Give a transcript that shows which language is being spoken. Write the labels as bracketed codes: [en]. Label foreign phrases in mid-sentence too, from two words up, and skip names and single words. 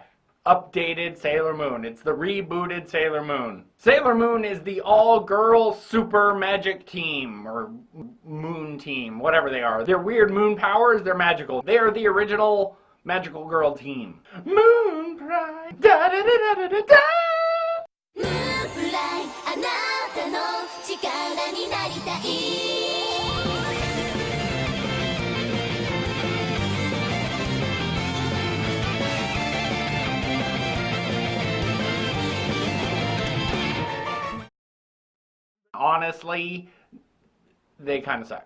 [en] Updated Sailor Moon. It's the rebooted Sailor Moon. Sailor Moon is the all-girl super magic team, or moon team, whatever they are. Their weird moon powers, they're magical. They are the original magical girl team. Moon Pride. Da da da da da da. Moon Pride. [ja] あなたの力になりたい. [en] Honestly, they kind of suck.